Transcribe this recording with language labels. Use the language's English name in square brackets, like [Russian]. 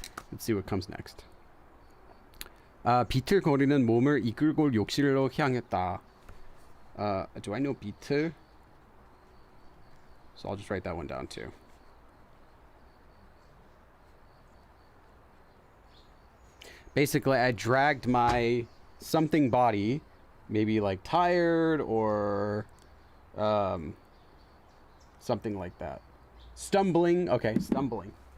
[English] Let's see what comes next. [Korean] 비틀거리는 몸을 이끌고 욕실로 향했다. [English] Do I know 비틀? So I'll just write that one down too. Basically, I dragged my something body, maybe like tired or something like that. Stumbling. Okay, stumbling.